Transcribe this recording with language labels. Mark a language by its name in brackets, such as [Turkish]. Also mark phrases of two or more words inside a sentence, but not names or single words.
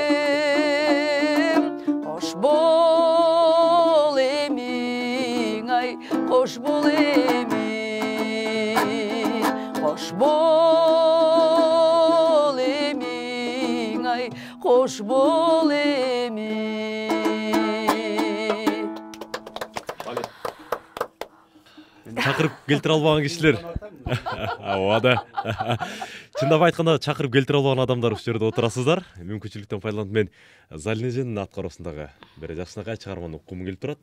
[Kyrgyz] Кош бул эмин ай, кош бул эмин. Кош бул эмин ай, кош бул эмин. Чакырып келтире албаган кишилер. Ооба. Чындап айтканда чакырып келтире албаган адамдар ушул жерде отурасыздар. Мүмкүнчүлүктөн пайдаланып мен Залин эженин аткаруусундагы бир жакшынакай чыгарманы уккум келип турат.